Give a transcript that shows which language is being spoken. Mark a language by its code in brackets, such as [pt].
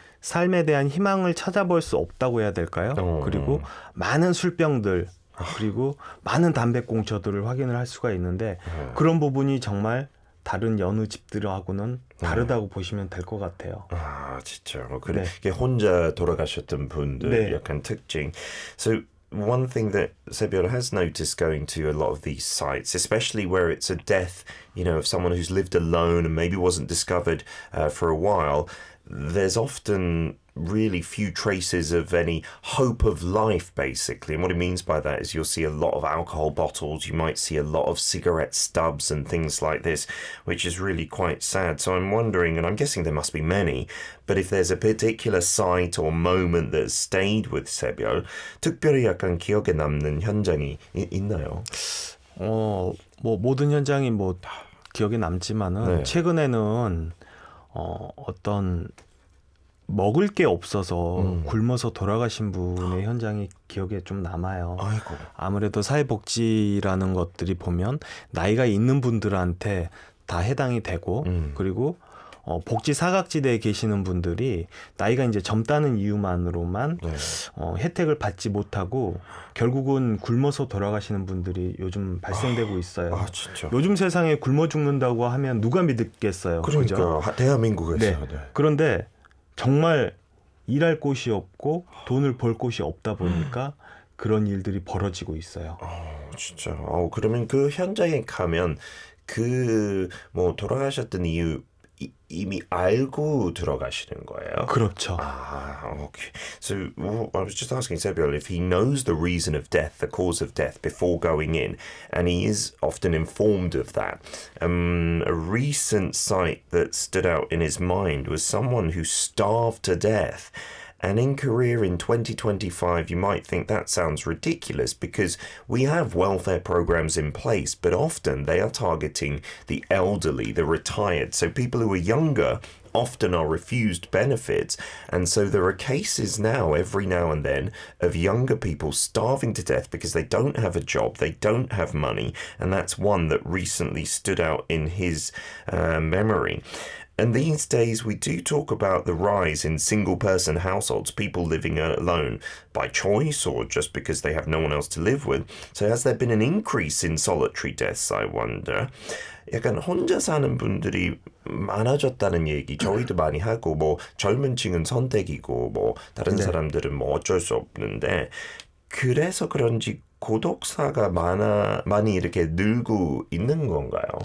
[ko] 삶에 대한 희망을 찾아볼 수 없다고 해야 될까요? 그리고 많은 술병들 그리고 많은 담배꽁초들을 확인을 할 수가 있는데 그런 부분이 정말 다른 여느 집들하고는 다르다고 보시면 될 것 같아요. 아, 진짜. 그래. 이게 혼자 돌아가셨던 분들 약간 특징. [en] So one thing that Sebiola has noticed going to a lot of these sites, especially where it's a death, you know, of someone who's lived alone and maybe wasn't discovered for a while, there's often really few traces of any hope of life, basically. And what it means by that is you'll see a lot of alcohol bottles, you might see a lot of cigarette stubs and things like this, which is really quite sad. So I'm wondering, and I'm guessing there must be many, but if there's a particular site or moment that stayed with Sebiola, [ko] 특별히 약간 기억에 남는 현장이 있나요? 뭐 모든 현장이 뭐 기억에 남지만은 최근에는 어떤 먹을 게 없어서 굶어서 돌아가신 분의 현장이 기억에 좀 남아요. 아이고. 아무래도 사회복지라는 것들이 보면 나이가 있는 분들한테 다 해당이 되고 그리고 복지 사각지대에 계시는 분들이 나이가 이제 젊다는 이유만으로만 혜택을 받지 못하고 결국은 굶어서 돌아가시는 분들이 요즘 발생되고 있어요. 아, 진짜. 요즘 세상에 굶어 죽는다고 하면 누가 믿겠어요? 그러니까 그죠? 대한민국에서. 네. 그런데 정말 일할 곳이 없고 돈을 벌 곳이 없다 보니까 그런 일들이 벌어지고 있어요. 진짜. 그러면 그 현장에 가면 그 뭐 돌아가셨던 이유 이미 알고 들어가시는 거예요? 그렇죠. [en] Okay. So I was just asking Sebiola if he knows the reason of death, the cause of death before going in, and he is often informed of that. A recent sight that stood out in his mind was someone who starved to death. And in Korea in 2025, you might think that sounds ridiculous because we have welfare programs in place, but often they are targeting the elderly, the retired. So people who are younger often are refused benefits. And so there are cases now, every now and then, of younger people starving to death because they don't have a job, they don't have money. And that's one that recently stood out in his memory. And these days, we do talk about the rise in single-person households, people living alone by choice or just because they have no one else to live with. So has there been an increase in solitary deaths, I wonder? [ko] 약간 혼자 사는 분들이 많아졌다는 얘기 저희도 많이 하고 뭐 젊은 층은 선택이고 뭐 다른 사람들은 뭐 어쩔 수 없는데 그래서 그런지 고독사가 많이 이렇게 늘고 있는 건가요?